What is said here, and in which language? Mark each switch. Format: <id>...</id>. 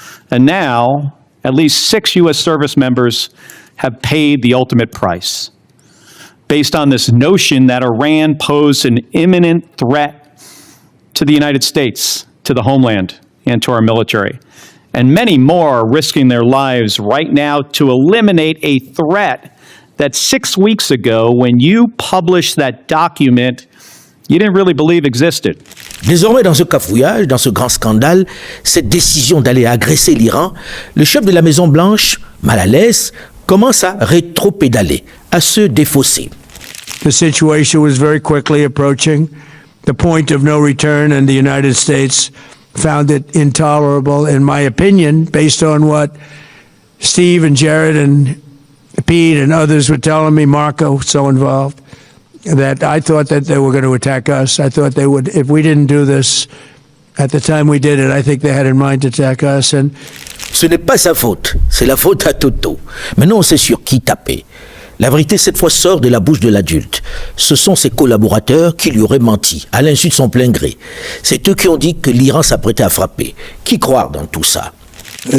<en>And now, at least 6 U.S. service members have paid the ultimate price, based on this notion that Iran posed an imminent threat to the United States, to the homeland, and to our military. And many more are risking their lives right now to eliminate a threat that 6 weeks ago, when you published that document, you didn't really believe existed.</en> <fr>Désormais, dans ce cafouillage, dans ce grand scandale, cette décision d'aller agresser l'Iran, le chef de la Maison-Blanche, mal à l'aise, commence à rétro-pédaler, à se défausser.</fr> <en>The situation was very quickly approaching the point of no return, and the United States found it intolerable, in my opinion, based on what Steve and Jared and Pete and others were telling me, Marco, so involved, that I thought that they were going to attack us. I thought they would, if we didn't do this at the time we did it, I think they had in mind to attack us. And</en> <fr>ce n'est pas sa faute, c'est la faute à Toto. Maintenant, on sait sur qui taper. La vérité, cette fois, sort de la bouche de l'adulte. Ce sont ses collaborateurs qui lui auraient menti, à l'insu de son plein gré. C'est eux qui ont dit que l'Iran s'apprêtait à frapper. Qui croire dans tout ça ?</fr>